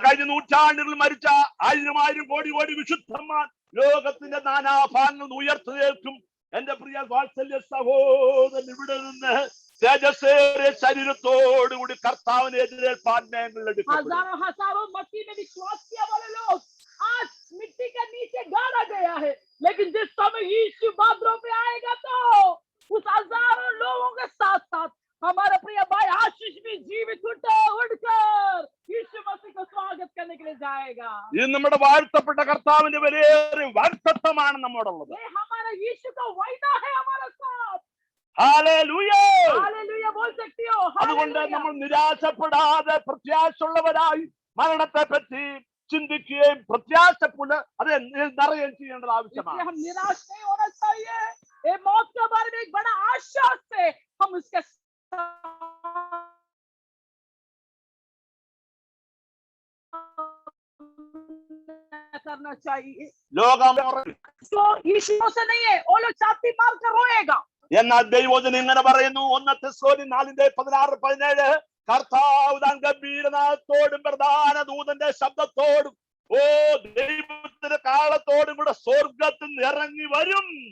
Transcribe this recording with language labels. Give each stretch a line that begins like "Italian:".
Malayalam: നൂറ്റാണ്ടുകൾ മരിച്ച 1000 കോടി കോടി വിശുദ്ധന്മാർ ലോകത്തിന്റെ നാനാഭാഗങ്ങളിൽ ഉയർത്തുന്നേൽക്കും. എന്റെ പ്രിയ വാത്സല്യ സഹോദരൻ ഇവിടെ നിന്ന് തേജസ്സേറിയ ശരീരത്തോടുകൂടി കർത്താവിനെ എതിരേൽപ്പാൻ ഞങ്ങൾ എടുക്കും.
Hindi: हजारों हजारों मसीह में विश्वास किया वाले लोग आज मिट्टी के नीचे गाड़ा गया है, लेकिन जिस समय यीशु बादलों पे आएगा तो उस हजारों लोगों के साथ साथ हमारा प्रिय भाई आशीष भी जीवित उठकर यीशु मसीह को स्वागत करने के लिए जाएगा।
Malayalam: ഇത് നമ്മുടെ വാഴ്ത്തപ്പെട്ട കർത്താവിന്റെ വലിയ വാഗ്ദത്തമാണ് നമ്മോടുള്ളത്.
Hindi: ये हमारा यीशु का वायदा है हमारे साथ।
Malayalam: ഹല്ലേലൂയ.
Hindi: हालेलुया बोल सकती हो।
Malayalam: അതുകൊണ്ട്
Hindi: हालेलुया।
Malayalam: നമ്മൾ നിരാശപ്പെടാതെ പ്രത്യാശയുള്ളവരായി മരണത്തെ പറ്റി ചിന്തിക്കുകയും പ്രത്യാശ അത് നിറയുകയും ചെയ്യേണ്ടത് ആവശ്യമാണ്.
Hindi: इसलिए हम निराश नहीं होना चाहिए। ये मौत के बारे में एक बड़ा आशा से हम उसके करना चाहिए।
Malayalam: ലോകം
Hindi: तो यीशु से नहीं है, वो लोग छाती मार कर रोएगा।
Malayalam: എന്നാൽ ദൈവവചനം ഇങ്ങനെ പറയുന്നു, 1 തെസ്സലോനിക്കർ 4:16-17 കർത്താവ് താൻ ഗംഭീരനാദത്തോടും പ്രധാന ദൂതന്റെ ശബ്ദത്തോടും ദൈവത്തിന്റെ കാലത്തോടും കൂടെ സ്വർഗത്തിൽ നിന്ന് ഇറങ്ങി വരും.